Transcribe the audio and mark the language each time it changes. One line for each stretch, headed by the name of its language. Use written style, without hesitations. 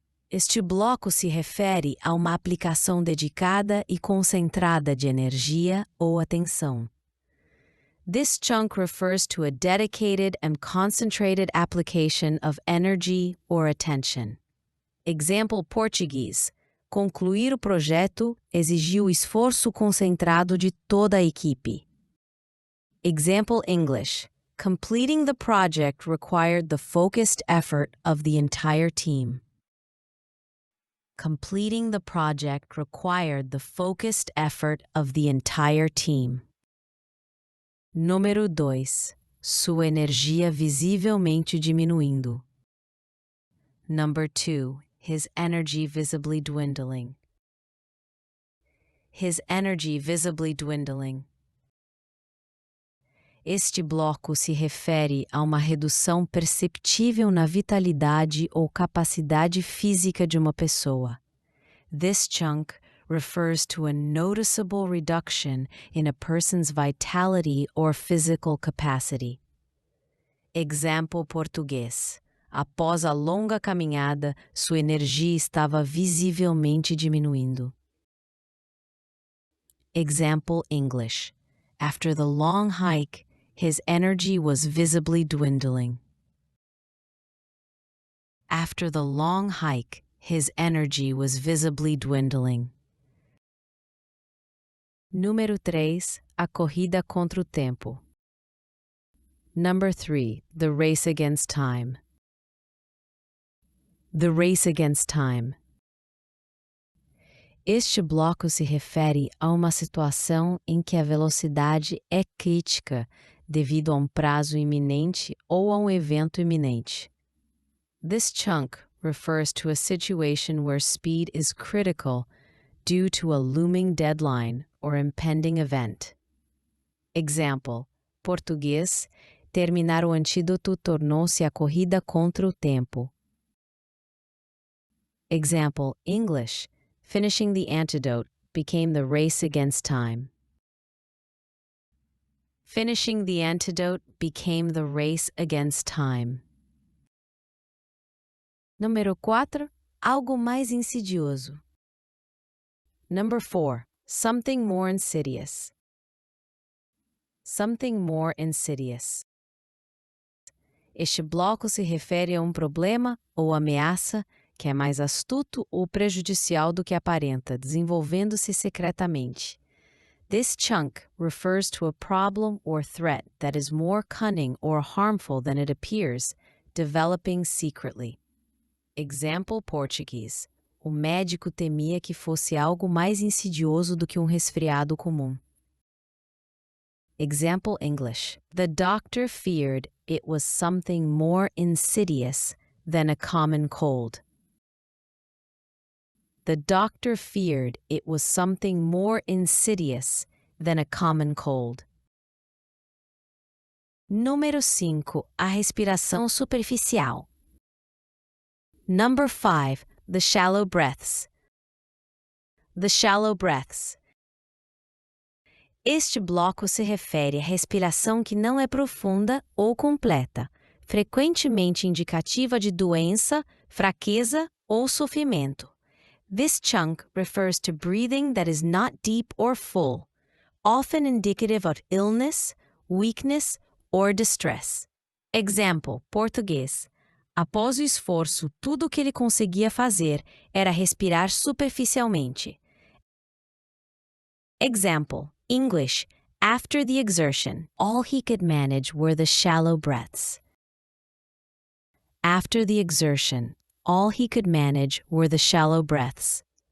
Portuguese: Este bloco se refere a uma aplicação dedicada e concentrada de energia ou atenção.
English: This chunk refers to a dedicated and concentrated application of energy or attention. Example Português.
Portuguese: Concluir o projeto exigiu esforço concentrado de toda a equipe.
English: Example English. Completing the project required the focused effort of the entire team. Completing the project required the focused effort of the entire team.
Portuguese: Número 2. Sua energia visivelmente diminuindo.
English: Number 2. His energy visibly dwindling. His energy visibly dwindling.
Portuguese: Este bloco se refere a uma redução perceptível na vitalidade ou capacidade física de uma pessoa.
English: This chunk refers to a noticeable reduction in a person's vitality or physical capacity.
Portuguese: Exemplo português. Após a longa caminhada, sua energia estava visivelmente diminuindo.
English: Example English. After the long hike, his energy was visibly dwindling. After the long hike, his energy was visibly dwindling.
Portuguese: Número 3. A corrida contra o tempo.
English: Number 3. The race against time. The race against time.
Portuguese: Este bloco se refere a uma situação em que a velocidade é crítica devido a um prazo iminente ou a um evento iminente.
English: This chunk refers to a situation where speed is critical due to a looming deadline or impending event.
Portuguese: Example: português, terminar o antídoto tornou-se a corrida contra o tempo.
English: Example English: finishing the antidote became the race against time. Finishing the antidote became the race against time.
Portuguese: Número 4. Algo mais insidioso.
English: Number 4. Something more insidious. Something more insidious.
Portuguese: Este bloco se refere a um problema ou ameaça que é mais astuto ou prejudicial do que aparenta, desenvolvendo-se secretamente.
English: This chunk refers to a problem or threat that is more cunning or harmful than it appears, developing secretly. Example Português.
Portuguese: O médico temia que fosse algo mais insidioso do que um resfriado comum.
English: Example English. The doctor feared it was something more insidious than a common cold. The doctor feared it was something more insidious than a common cold.
Portuguese: Número 5. A respiração superficial.
English: Number 5. The shallow breaths. The shallow breaths.
Portuguese: Este bloco se refere à respiração que não é profunda ou completa, frequentemente indicativa de doença, fraqueza ou sofrimento.
English: This chunk refers to breathing that is not deep or full, often indicative of illness, weakness, or distress. Example, português.
Portuguese: Após o esforço, tudo o que ele conseguia fazer era respirar superficialmente.
English: Example, English. After the exertion, all he could manage were the shallow breaths. After the exertion, all he could manage were the shallow breaths.